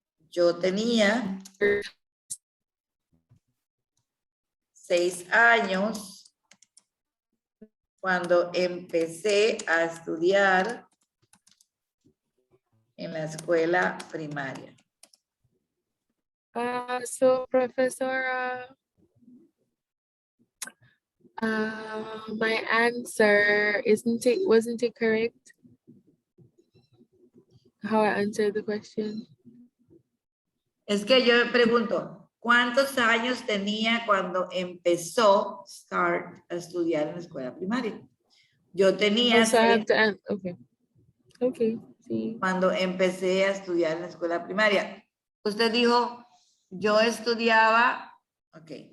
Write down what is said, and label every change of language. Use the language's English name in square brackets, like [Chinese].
[Spanish] Yo tenía 6 años cuando empecé a estudiar en la escuela primaria. [English] So professor, my answer wasn't it correct? How I answered the question? [Spanish] Es que yo me pregunto, ¿cuántos años tenía cuando empezó a estudiar en la escuela primaria? Yo tenía [English] So I 6 have to okay, sí. [Spanish] cuando empecé a estudiar en la escuela primaria. Usted dijo, yo estudiaba, ok.